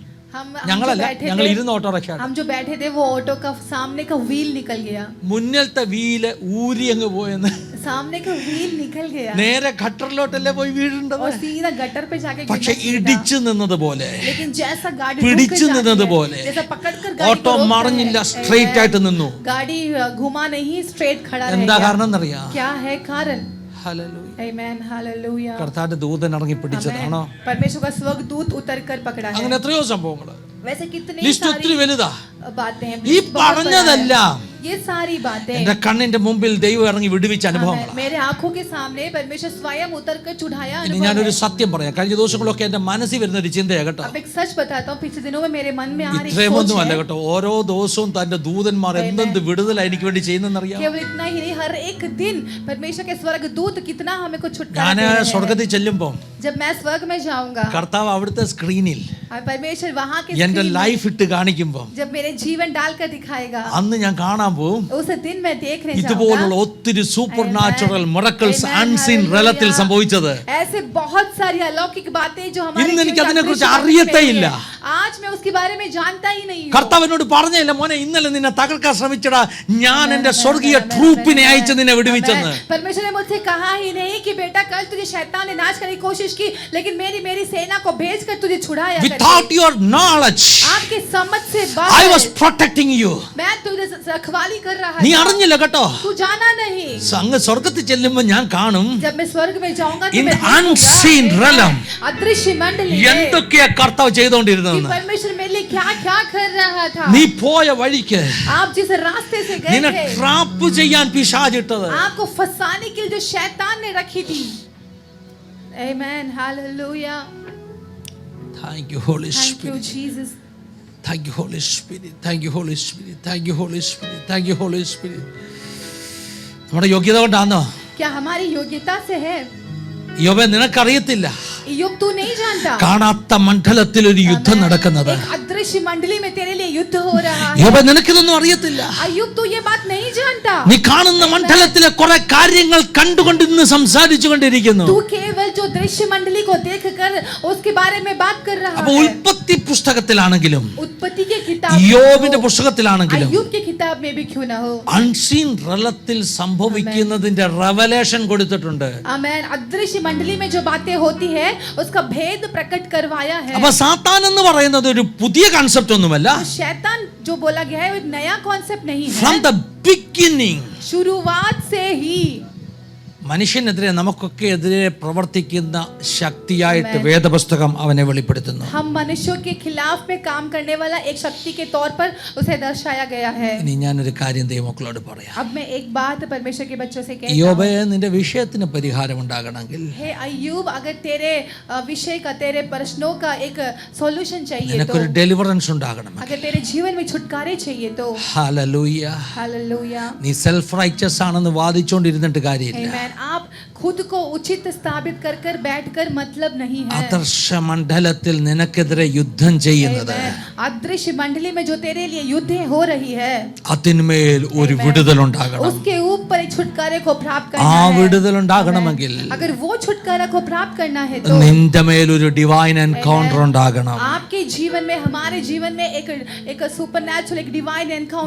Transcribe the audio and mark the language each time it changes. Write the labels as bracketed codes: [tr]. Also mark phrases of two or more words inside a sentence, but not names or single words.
[ml] ഞങ്ങളല്ല, ഞങ്ങൾ ഇരുന്ന ഓട്ടോറിക്ഷ. [hi] हम जो बैठे थे वो ऑटो का सामने का व्हील निकल गया. [ml] മുന്നിലത്തെ വീല് ഊരി അങ്ങ് പോയെന്ന്. [hi] सामने का व्हील निकल गया. [ml] നേരെ ഗട്ടറിലോട്ടല്ലേ പോയി വീഴുന്നത്. [hi] और सीधा गटर पे जाके [ml] പക്ഷെ ഇടിച്ചു നിന്നതുപോലെ, [hi] लेकिन जैसा गाड़ी [ml] പിടിച്ചു നിന്നതുപോലെ [hi] जैसा पकड़कर गाड़ी [ml] ഓട്ടോ മറിഞ്ഞില്ല, സ്ട്രെയിറ്റ് ആയിട്ട് നിന്നു. [hi] गाड़ी घुमा नहीं, स्ट्रेट खड़ा रह [ml] എന്താ [hi] गया. [ml] കാരണം എന്നറിയാം? [hi] क्या है कारण? [ml] ഹല്ലേലൂയ. [hi] आमेन, हालेलुया. [ml] കർത്താവിന്റെ ദൂതൻ ഇറങ്ങി പിടിച്ചതാണോ? [hi] परमेश्वर का स्वर्गदूत उतरकर पकड़ा है. [ml] അങ്ങനെ എത്രയോ സംഭവങ്ങൾ. [hi] वैसे कितनी [ml] ലിസ്റ്റ് ഒത്തിരി വലുതാ. [hi] बातें हैं. [ml] ഈ പറഞ്ഞതെല്ലാം [hi] ये सारी बातें [ml] എന്റെ കണ്ണിന്റെ മുമ്പിൽ ദൈവം ഇറങ്ങി വിടുവിച്ച അനുഭവങ്ങളാണ്. [hi] मेरे आंखों के सामने परमेश्वर स्वयं उतरकर चढ़ाया [ml] ഇനി [hi] अनुभव [ml] ഞാനൊരു [hi] है. [ml] സത്യം പറയാം. കഴിഞ്ഞ ദിവസങ്ങളൊക്കെ എന്റെ മനസ്സിൽ വരുന്ന ഒരു ചിന്തയാ കേട്ടോ. [hi] अब एक सच बताता हूँ, पिछले दिनों में मेरे मन में आ रही [ml] ഇത്രയൊന്നും [hi] सोच [ml] അല്ല [hi] है. [ml] കേട്ടോ. ഓരോ ദിവസവും തന്റെ ദൂതന്മാർ എന്തെന്ത് വിടുതല എനിക്ക് വേണ്ടി ചെയ്യുന്നറിയാം. [hi] केवल इतना ही नहीं, हर एक दिन परमेश्वर के स्वर्गदूत कितना हमें को छुटकारा [ml] ഞാൻ [hi] दे रहे हैं. [ml] സ്വർഗത്തിൽ ചെല്ലുമ്പോൾ [hi] जब मैं स्वर्ग में जाऊंगा, [ml] കർത്താവ് അവിടുത്തെ സ്ക്രീനിൽ [hi] और परमेश्वर वहाँ के [ml] എന്റെ [hi] screen में [ml] ലൈഫ് ഇട്ട് കാണിക്കുമ്പോൾ [hi] जब मेरे जीवन डालकर दिखाएगा, [ml] അന്ന് ഞാൻ കാണാൻ പോവും [hi] उस दिन मैं देखने [ml] ഇതുപോലുള്ള [hi] जाऊंगा [ml] ഒത്തിരി [en] super natural miracles Amen, [ml] അൺസീൻ [en] hallelujah. [ml] റലത്തിൽ സംഭവിച്ചത്. [hi] ऐसे बहुत सारी अलौकिक बातें जो हमारे [ml] ഇന്ന് എനിക്ക് [hi] जीवन [ml] അതിനെക്കുറിച്ച് [hi] अदृश्य [ml] അറിയത്തേ [hi] में [ml] ഇല്ല. [hi] है. आज मैं उसके बारे में जानता ही नहीं हूँ. [ml] കർത്താവ് എന്നോട് പറഞ്ഞില്ല, മോനെ ഇന്നലെ നിന്നെ തകർക്കാൻ ശ്രമിച്ചടാ, ഞാൻ എന്റെ സ്വർഗീയ ട്രൂപ്പിനെ അയച്ച് നിന്നെ വിടുവിച്ചെന്ന്. [hi] परमेश्वर ने मुझसे कहा ही नहीं कि बेटा कल तुझे शैतान ने नाश करने की कोशिश की, लेकिन मेरी सेना को भेजकर तुझे छुड़ाया. [en] Without your knowledge, [hi] आपके समझ से [en] I [hi] बाहर [en] was protecting you. [hi] मैं तुझे रखवाली कर रहा [ml] നീ [hi] था. [ml] അറിഞ്ഞില്ല കേട്ടോ. [hi] तू जाना नहीं. [ml] അങ്ങ് സ്വർഗത്തിൽ ചെല്ലുമ്പോൾ ഞാൻ കാണും [hi] जब मैं स्वर्ग में जाऊंगा तो [en] In [hi] मैं [en] unseen realm, [hi] अदृश्य मंडली में [ml] എന്തൊക്കെയാ കർത്താവ് [hi] कि [ml] ചെയ്തുകൊണ്ടിരുന്നതെന്ന്. [hi] परमेश्वर मेरे लिए क्या क्या कर रहा था. [ml] നീ പോയ വഴിക്ക് [hi] आप जिस रास्ते से गए [ml] നിന്നെ [hi] थे, [ml] ട്രാപ്പ് ചെയ്യാൻ പിശാചിട്ടത്, [hi] आपको फंसाने के लिए जो शैतान ने रखी थी. [en] Amen, hallelujah. Thank you Holy Thank you Spirit. Jesus. Thank you Holy Spirit. Thank you Holy Spirit. Thank you Holy Spirit. Thank you Holy Spirit. [ml] നമ്മുടെ യോഗ്യത കൊണ്ടാണോ? [hi] क्या हमारी योग्यता से है? [ml] യോബേ നിനക്കറിയത്തില്ല, [hi] युग तू नहीं जानता. [ml] കാണാത്ത മണ്ഡലത്തിൽ ഒരു യുദ്ധം നടക്കുന്നത്. [hi] एक अदृश्य मंडली में तेरे लिए युद्ध हो रहा है. [ml] യോബേ നിനക്കിതൊന്നും അറിയത്തില്ല. [hi] अयुब तू ये बात नहीं जानता. [ml] നീ കാണുന്ന മണ്ഡലത്തിലെ കുറെ കാര്യങ്ങൾ കണ്ടുകൊണ്ട് ഇന്ന് സംസാരിച്ചു കൊണ്ടിരിക്കുന്നു. [hi] तू केवल जो दृश्य मंडली को देखकर उसके बारे में बात कर रहा [ml] അപ്പൊ [hi] है. [ml] ഉൽപ്പത്തി പുസ്തകത്തിലാണെങ്കിലും [hi] उत्पत्ति के किताब [ml] യോബിന്റെ പുസ്തകത്തിലാണെങ്കിലും [hi] अयुब के किताब में भी क्यों ना हो. [en] unseen realm [ml] സംഭവിക്കുന്നതിന്റെ റെവലേഷൻ കൊടുത്തിട്ടുണ്ട്. [hi] आमेन. अदृश्य मंडली में जो बातें होती है उसका भेद प्रकट करवाया है. [ml] അപ്പൊ സാത്താൻ എന്ന് പറയുന്നത് ഒരു പുതിയ കൺസെപ്റ്റ് ഒന്നുമല്ല. [hi] तो शैतान जो बोला गया है वो एक नया कॉन्सेप्ट नहीं [en] ഫ്രം [hi] है. [en] the beginning [hi] शुरुआत से ही [ml] മനുഷ്യനെതിരെ നമുക്കൊക്കെ എതിരെ പ്രവർത്തിക്കുന്ന ശക്തിയായിട്ട് വേദപുസ്തകം അവനെ വെളിപ്പെടുത്തുന്നു. [hi] हम मनुष्यों के खिलाफ में काम करने वाला एक शक्ति के तौर पर उसे दर्शाया गया है. [ml] ഇനി ഞാനൊരു കാര്യം ദൈവമക്കളോട് പറയാം. [hi] अब मैं एक बात परमेश्वर के बच्चों से कहता हूं. [ml] യോബേ, നിന്റെ വിഷയത്തിന് പരിഹാരം ഉണ്ടാകണമെങ്കിൽ, [hi] हे अय्यूब, अगर तेरे विषय का, तेरे प्रश्नों का एक सॉल्यूशन चाहिए तो, [ml] നിനക്കൊരു ഡെലിവറൻസ് ഉണ്ടാകണമെങ്കിൽ, [hi] अगर तेरे जीवन में छुटकारे चाहिए तो, [ml] ഹല്ലേലൂയ, [hi] हालेलुया, [ml] നീ [en] self righteous [ml] ആണെന്ന് വാദിച്ചുകൊണ്ടിരുന്നിട്ട് കാര്യമില്ല. [hi] आमेन. आप खुद को उचित स्थापित कर कर बैठकर मतलब नहीं है. [ml] അദർശ മണ്ഡലത്തിൽ നിനക്കെതിരെ യുദ്ധം ചെയ്യുന്നത്, [hi] आमेन. अदृश्य मंडली में जो तेरे लिए युद्ध हो रही है, [ml] അതിന്മേൽ ഒരു വിടുതൽ ഉണ്ടാകണം. [hi] उसके ऊपर एक छुटकारे को प्राप्त [ml] ആ [hi] करना है. [ml] വിടുതൽ ഉണ്ടാകണമെങ്കിൽ [hi] अगर वो छुटकारा को प्राप्त करना है तो [ml] നിന്റെ മേൽ ഒരു [en] divine encounter [ml] ഉണ്ടാകണം. [hi] आपके जीवन में, हमारे जीवन में एक सुपरनैचुरल, एक [en] divine encounter.